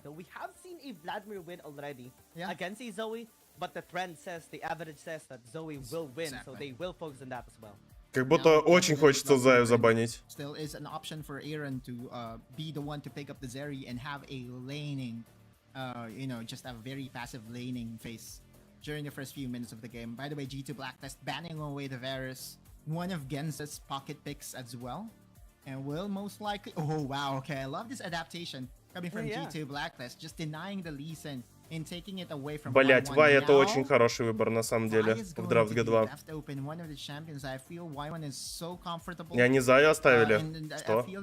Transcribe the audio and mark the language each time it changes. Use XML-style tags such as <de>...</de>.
<en>Though we have seen a Vladimir win already against a Zoe. But the trend says, the average says that Zoe will win, so they will focus on that as well.</en> <ru>Как будто очень хочется Заю забанить.</ru> <en>Still is an option for Aaron to be the one to pick up the Zeri and have a laning, you know, just a very passive laning phase during the first few minutes of the game. By the way, G2 Blacklist banning away the Varus, one of Genza's pocket picks as well, and will most likely. Oh wow, okay, I love this adaptation coming from G2 Blacklist, just denying the Lee Sin.</en> <ru>Блять, Вай это очень хороший выбор на самом деле в драфт G2. И они Заю оставили. Что?</ru>